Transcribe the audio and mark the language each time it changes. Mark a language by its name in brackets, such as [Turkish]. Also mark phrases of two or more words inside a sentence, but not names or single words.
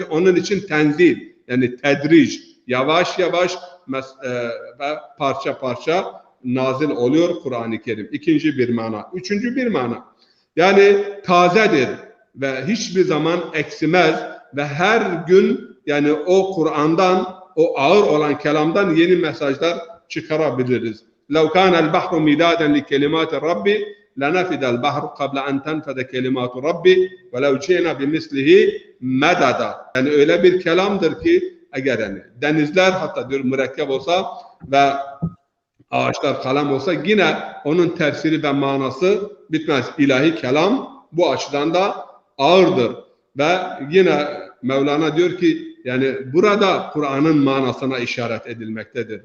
[Turkish] Onun için tenzil, yani tedric, yavaş yavaş ve parça parça nazil oluyor Kur'an-ı Kerim. İkinci bir mana. Üçüncü bir mana. Yani tazedir ve hiçbir zaman eksimez ve her gün yani o Kur'an'dan, o ağır olan kelamdan yeni mesajlar çıkarabiliriz. [Arabic] لَوْ كَانَ الْبَحْرُ مِدَادًا لِكَلِمَاتِ رَبِّ لَنَفِدَ الْبَحْرُ قَبْلَ أَنْ تَنْفَدَ كَلِمَاتُ رَبِّ وَلَوْ جِئْنَا بِمِثْلِهِ مَدَدًا. [Turkish] Yani öyle bir kelamdır ki eğer yani denizler hatta diyor mürekkep olsa ve ağaçlar kalem olsa yine onun tefsiri ve manası bitmez. İlahi kelam bu açıdan da ağırdır. Ve yine Mevlana diyor ki yani burada Kur'an'ın manasına işaret edilmektedir.